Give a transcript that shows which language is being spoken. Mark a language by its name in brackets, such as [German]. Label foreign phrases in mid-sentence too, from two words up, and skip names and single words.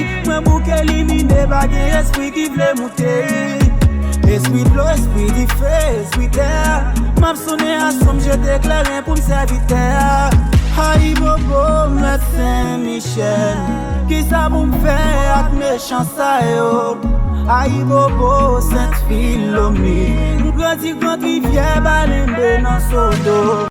[Haitian Creole] Mwen bouke li mi de pa gen espri ki vle moute. Espri dlo, espri di fe, espri tè. M ap sone a som, jete kleren pou m sèvi tè. Ay bobo, mwen Saint-Michel. Ki sa pou m fè ak mechan sa yo? Ay bobo, Sainte-Philomène. M grandi grand rivyè, balenbe nan sodo.